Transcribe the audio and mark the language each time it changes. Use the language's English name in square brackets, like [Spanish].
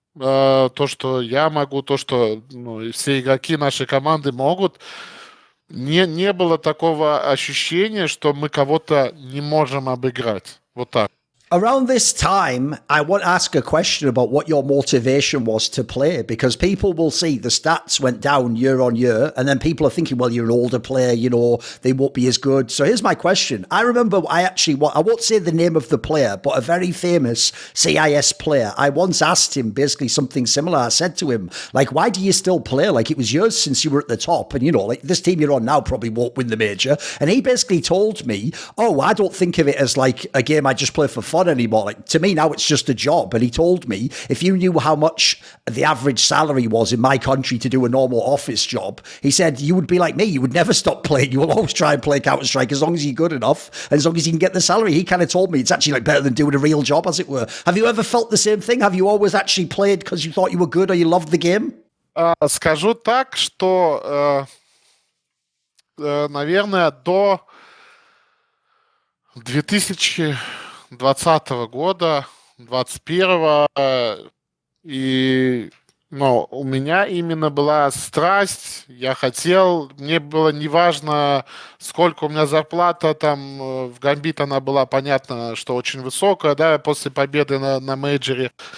[Russian] То, что я могу, то, что все игроки нашей команды могут. Не было такого ощущения, что мы кого-то не можем обыграть. Вот так. [English] Around this time, I want to ask a question about what your motivation was to play, because people will see the stats went down year on year, and then people are thinking, well, you're an older player, they won't be as good. So here's my question. I remember I won't say the name of the player, but a very famous CIS player, I once asked him basically something similar. I said to him, like, why do you still play? Like, it was years since you were at the top, and like this team you're on now probably won't win the major. And he basically told me, oh, I don't think of it as like a game I just play for fun anymore. Like, to me now it's just a job. And he told me, if you knew how much the average salary was in my country to do a normal office job, he said you would be like me. You would never stop playing. You will always try and play Counter-Strike as long as you're good enough and as long as you can get the salary. He kind of told me it's actually like better than doing a real job, as it were. Have you ever felt the same thing? Have you always actually played because you thought you were good or you loved the game? [Russian] Скажу так, что наверное, до 2020 года, 2021, и Но у меня именно была страсть, я хотел, мне было неважно, сколько у меня зарплата, там в Гамбит она была, понятно, что очень высокая, да, после победы на мейджоре.